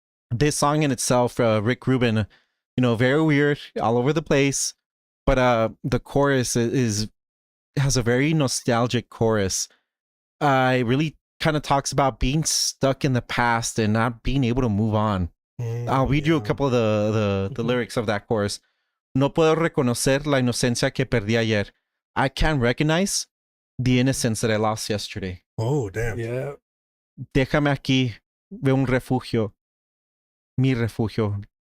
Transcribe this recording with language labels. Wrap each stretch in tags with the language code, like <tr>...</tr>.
<en>This song in itself, Rick Rubin, very weird, all over the place, but the chorus has a very nostalgic chorus. It really kind of talks about being stuck in the past and not being able to move on. I'll read you a couple of the lyrics of that chorus.</en> <es>No puedo reconocer la inocencia que perdí ayer.</es> <en>I can't recognize the innocence that I lost yesterday. Oh, damn. Yeah.</en> <es>Déjame aquí, veo un refugio, mi refugio.</es>